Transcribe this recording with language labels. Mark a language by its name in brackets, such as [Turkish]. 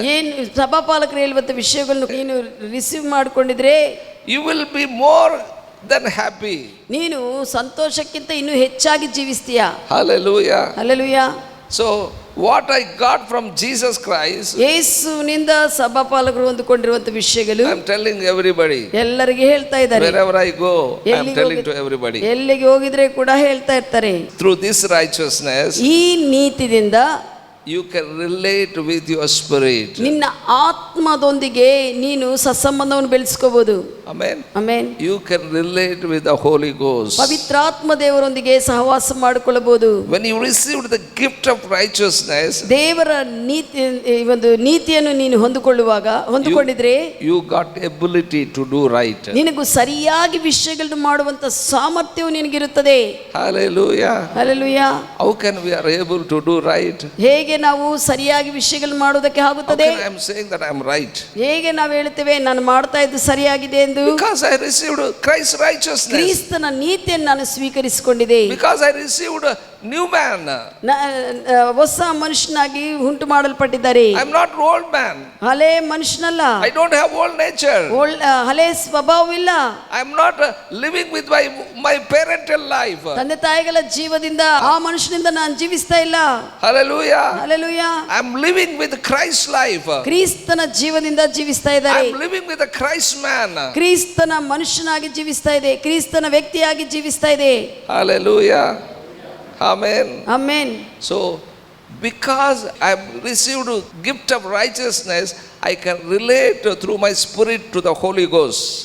[Kannada] ಏನು ಸಭಾಪಾಲಕರು ಹೇಳುವಂತ ವಿಷಯಗಳನ್ನು ನೀನು receive ಮಾಡಿಕೊಂಡಿದ್ರೆ [English] you will be more than happy. [Kannada] ನೀನು ಸಂತೋಷಕ್ಕಿಂತ ಇನ್ನೂ ಹೆಚ್ಚಾಗಿ ಜೀವಿಸ್ತೀಯಾ. [English] Hallelujah. Hallelujah. So what I got from Jesus Christ, [Kannada] ಯೇಸುವಿನಿಂದ ಸಭಾಪಾಲಕರು ಹೊಂದಿಕೊಂಡಿರುವಂತ ವಿಷಯಗಳು [English] I am telling everybody. [Kannada] ಎಲ್ಲರಿಗೆ ಹೇಳ್ತಾ ಇದ್ದಾರೆ. [English] Wherever I go, I am telling to everybody. [Kannada] ಎಲ್ಲಿಗೆ ಹೋಗಿದ್ರೆ ಕೂಡ ಹೇಳ್ತಾ ಇರ್ತಾರೆ. [English] Through this righteousness, [Kannada] ಈ ನೀತಿಯಿಂದ [English] you can relate with your spirit. [Kannada] ನಿನ್ನ ಆತ್ಮದೊಂದಿಗೆ ನೀನು ಸತ್ಸಂಬಂಧವನ್ನು ಬೆಳೆಸ್ಕೋಬಹುದು. [English] Amen. Amen. You can relate with the Holy Ghost. [Kannada] ಪವಿತ್ರಾತ್ಮ ದೇವರೊಂದಿಗೆ ಸಹವಾಸ ಮಾಡಿಕೊಳ್ಳಬಹುದು. [English] When you received the gift of righteousness, [Kannada] ದೇವರ ನೀತಿ, ಈ ಒಂದು ನೀತಿಯನ್ನು ನೀನು ಹೊಂದಿಕೊಂಡಿದ್ರೆ [English] you got ability to do right. [Kannada] ನಿನಗೂ ಸರಿಯಾಗಿ ವಿಷಯಗಳನ್ನು ಮಾಡುವಂತ ಸಾಮರ್ಥ್ಯವು ನಿನಗಿರುತ್ತದೆ. [English] Hallelujah. Hallelujah. How can we are able to do right? [Kannada] ಹೇಗೆ ನಾವು ಸರಿಯಾಗಿ ವಿಷಯಗಳನ್ನು ಮಾಡುವುದಕ್ಕೆ [English] How [Kannada] ಆಗುತ್ತದೆ? [English] can I am saying that I am right? [Kannada] ಹೇಗೆ ನಾವು ಹೇಳ್ತೇವೆ ನಾನು ಮಾಡ್ತಾ ಇದ್ದು ಸರಿಯಾಗಿದೆ ಎಂದು? [English] Because I received Christ's righteousness. [Kannada] ಕ್ರಿಸ್ತನ ನೀತಿಯನ್ನು ನಾನು ಸ್ವೀಕರಿಸಿಕೊಂಡಿದೆ. [English] Because I received new man. [Kannada] ಹೊಸ ಮನುಷ್ಯನಾಗಿ ಉಂಟು ಮಾಡಲ್ಪಟ್ಟಿದ್ದಾರೆ. [English] I'm not old man. [Kannada] ಹಳೆ ಮನುಷ್ಯನಲ್ಲ. [English] I don't have old nature. [Kannada] ಹಳೆ ಸ್ವಭಾವವಿಲ್ಲ. [English] I'm not living with my parental life. [Kannada] ತಂದೆ ತಾಯಿಗಳ ಜೀವದಿಂದ ಆ ಮನುಷ್ಯನಿಂದ ನಾನು ಜೀವಿಸ್ತಾ ಇಲ್ಲ. [English] Hallelujah. Hallelujah. I'm living with Christ life. [Kannada] ಕ್ರಿಸ್ತನ ಜೀವದಿಂದ ಜೀವಿಸ್ತಾ ಇದ್ದಾರೆ. [English] I'm living with a Christ man. [Kannada] ಕ್ರಿಸ್ತನ ಮನುಷ್ಯನಾಗಿ ಜೀವಿಸ್ತಾ ಇದೆ. ಕ್ರಿಸ್ತನ ವ್ಯಕ್ತಿಯಾಗಿ ಜೀವಿಸ್ತಾ ಇದೆ. [English] Hallelujah. Amen. Amen. So because I have received gift of righteousness, I can relate through my spirit to the Holy Ghost.